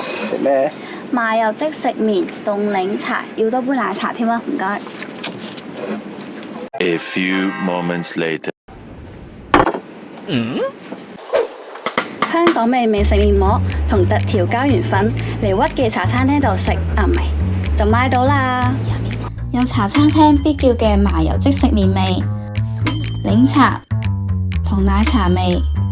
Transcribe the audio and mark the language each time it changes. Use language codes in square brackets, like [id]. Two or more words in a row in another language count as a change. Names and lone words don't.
[yue] 食咩？麻油即食麵、凍檸茶，要多杯奶茶添啊！唔該。 [en] A few moments later. [yue] 香港味美食麵膜同特調膠原粉嚟屈記茶餐廳就食啊，唔係就買到啦。有茶餐廳必叫嘅麻油即食麵味、檸茶同奶茶味。